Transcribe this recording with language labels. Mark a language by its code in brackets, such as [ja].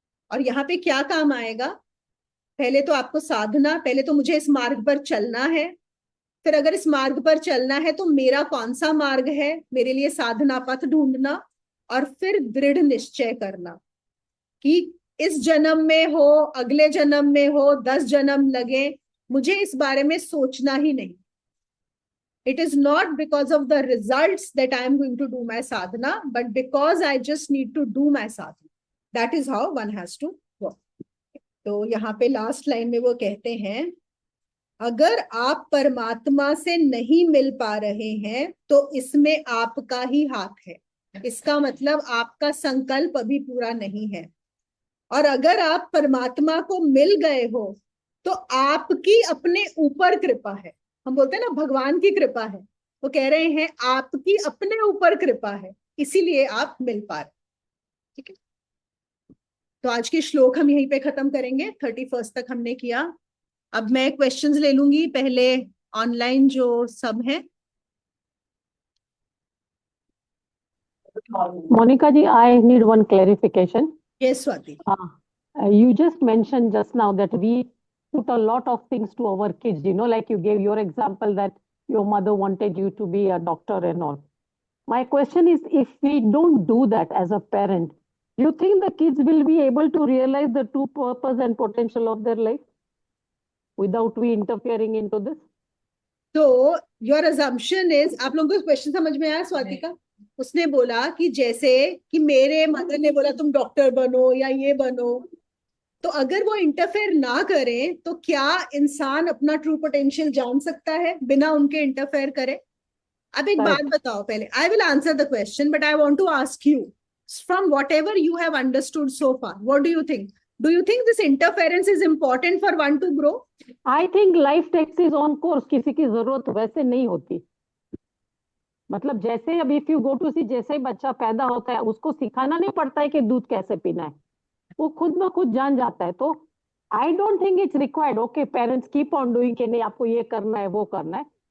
[hi] और यहाँ पे क्या काम आएगा, पहले तो आपको साधना, पहले तो मुझे इस मार्ग पर चलना है, फिर अगर इस मार्ग पर चलना है तो मेरा कौन सा मार्ग है, मेरे लिए साधना पथ ढूंढना, और फिर दृढ़ निश्चय करना कि इस जन्म में हो, अगले जन्म में हो, 10 जन्म लगे, मुझे इस बारे में सोचना ही नहीं। [en] It is not because of the results that I am going to do my sadhana, but because I just need to do my sadhana. That is how one has to work. [hi] तो यहाँ पे last line में वो कहते हैं, अगर आप परमात्मा से नहीं मिल पा रहे हैं तो इसमें आपका ही हाथ है। इसका मतलब आपका संकल्प अभी पूरा नहीं है। और अगर आप परमात्मा को मिल गए हो तो आपकी अपने ऊपर कृपा है। हम बोलते हैं ना भगवान की कृपा है, वो कह रहे हैं आपकी अपने ऊपर कृपा है, इसीलिए आप मिल पा रहे। ठीक है, तो आज के श्लोक हम यहीं पे खत्म करेंगे। 31 तक हमने किया। अब मैं क्वेश्चंस ले लूंगी, पहले ऑनलाइन जो सब है। [en] Monica ji, I need one clarification. Yes Swati. You just mentioned just now that we put a lot of things to our kids, like you gave your example that your mother wanted you to be a doctor and all. My question is, if we don't do that as a parent, do you think the kids will be able to realize the true purpose and potential of their life without we interfering into this? [hi] तो [en] your assumption is, [hi] आप लोगों को question समझ में आया स्वाति का? उसने बोला कि जैसे कि मेरे मदर ने बोला तुम डॉक्टर बनो या ये बनो, तो अगर वो इंटरफेयर ना करें तो क्या इंसान अपना ट्रू पोटेंशियल जान सकता है बिना उनके इंटरफेयर करे? अब एक बात बताओ पहले, [en] I will answer the question but I want to ask you, from whatever you have understood so far, what do you think? Do you think this interference is important for one to grow? I think life takes its own course. [hi] किसी की जरूरत वैसे नहीं होती। मतलब जैसे अब [en] if you go to see, [hi] जैसे ही बच्चा पैदा होता है उसको सिखाना नहीं पड़ता है कि दूध कैसे पीना है, वो खुद ब खुद जान जाता है। [en] तो I don't think it's required okay parents keep on doing [hi] कि नहीं आपको ये करना है [en] वो करना है।